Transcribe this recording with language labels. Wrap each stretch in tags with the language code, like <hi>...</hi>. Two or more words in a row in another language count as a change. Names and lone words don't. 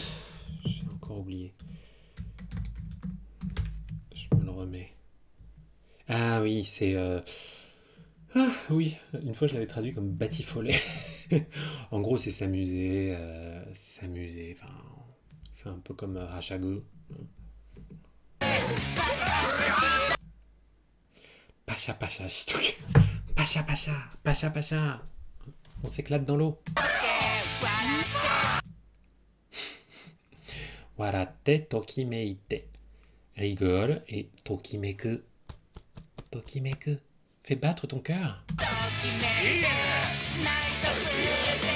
<fr>J'ai encore oublié. Je me le remets. Ah oui, c'est... Ah oui, une fois je l'avais traduit comme batifoler. En gros, c'est s'amuser, enfin... C'est un peu comme hashagu.</fr> <ja>パシャパシャしとく. パシャパシャ、パシャパシャ.</ja> <fr>On s'éclate dans l'eau.</fr> <ja>笑ってときめいて.</ja> <fr>Rigole et tokimeku. Tokimeku. Fais battre ton cœur.</fr>